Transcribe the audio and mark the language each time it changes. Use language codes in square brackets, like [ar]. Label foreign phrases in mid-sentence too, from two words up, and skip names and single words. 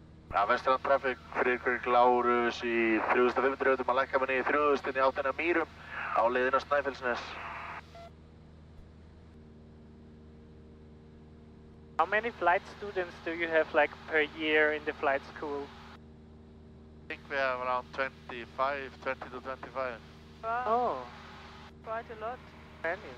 [en] Vestran traffic, [is] Friðrik Lárus í 3500 að lækka manni í 3000 í áttina Mýrum á leiðin á Snæfellsnes. [en] How many flight students do you have like per year in the flight school? I think we have around 20 to 25. Wow. Oh, Quite a lot. many.